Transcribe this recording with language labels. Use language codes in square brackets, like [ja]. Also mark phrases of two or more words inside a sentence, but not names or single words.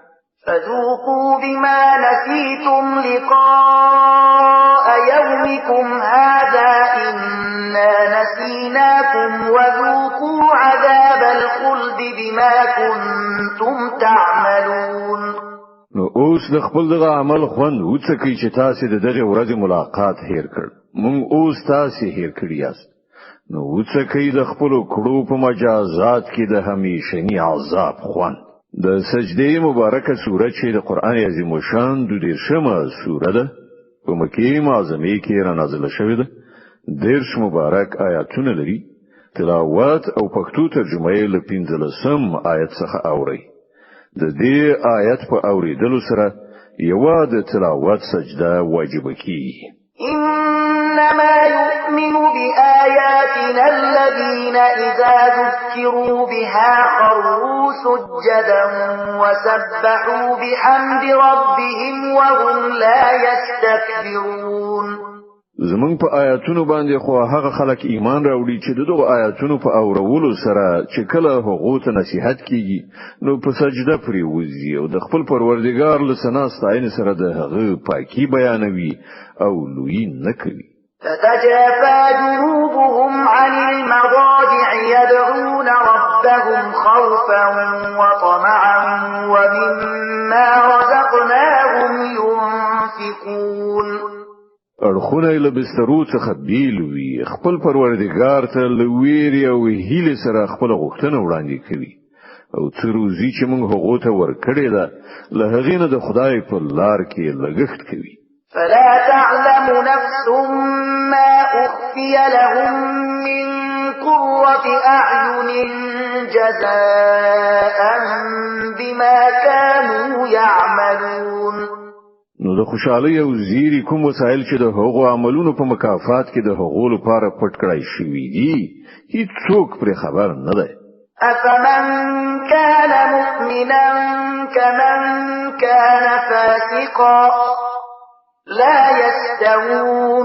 [ar] فذوقوا بما نسيتم لقاء يومكم هذا إنا نسيناكم وذوقوا عذاب الخلد بما كنتم تعملون. [ps] نو اوس د خپل دغه عمل خوند وڅکئ چې تاسو د دغه ورځې ملاقات هیر کړ، مونږ اوس تاسو هیر کړی یاست، نو وڅکئ د خپل کړو په مجازات کې د همیشنی عذاب خوند. د سجده مبارکه سوره چې د قران عظیم شان د 10مه سوره ده، په مکه معظمه کې را نازله شوې ده، 10 مبارک آیاتونه لري، تلاوت او پښتو ترجمه یې له 15 آیت څخه اوري. د دې آیت په اوریدلو سره یو د تلاوت سجده واجب کیږي. [ar] إنما يؤمن بآياتنا الذين إذا ذكروا بها خروا سجدا وسبحوا بحمد ربهم وهم لا يستكبرون. [ps] زمون په آیاتونو باندې خو هغه خلک ایمان راوړي چې دغه آیاتونو په اورولو سره چې کله هغه ته نصيحت کیږي نو په سجده پرې وځي او د خپل پروردګار له ثنا ستاینې سره د هغه پاکي بیانوي او لوی نه کوي. [ar] تتجافى جنوبهم عن المضاجع يدعون ربهم خوفا وطمعا ومما رزقناهم ينفقون. [ps] اړخونه له بسترو څخه بیل وي، خپل پروردګار ته له ویرې او هیلې سره خپل غوښتنه وړاندې کوي او څه روزي چې موږ هغه ته ورکړې ده له هغې نه د خدای په لار کې لګښت کوي. [ar] فلا تعلم نفس ما أخفي لهم من قرة أعين جزاء بما كانوا يعملون. [ps] نو د خوشحالي او زیری کوم وسایل چې د هغو عملونو په مکافات کې د هغو لپاره پټ کړای شوی دي هیڅ څوک پر خبر نه دی. [ar] أفمن كان مؤمنا كمن كان فاسقا لا يستوون.